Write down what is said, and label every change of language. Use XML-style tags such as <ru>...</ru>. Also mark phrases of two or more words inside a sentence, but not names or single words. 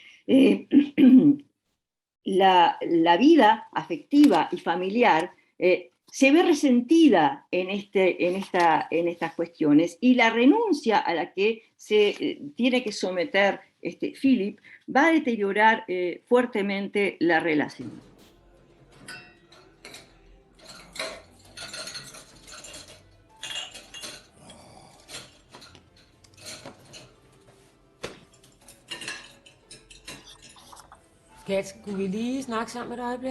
<es>La vida afectiva y familiar se ve resentida en estas cuestiones, y la renuncia a la que se tiene que someter Philip va a deteriorar fuertemente la relación.</es> <da>Skat, skulle vi lige snakke sammen et øjeblik?</da>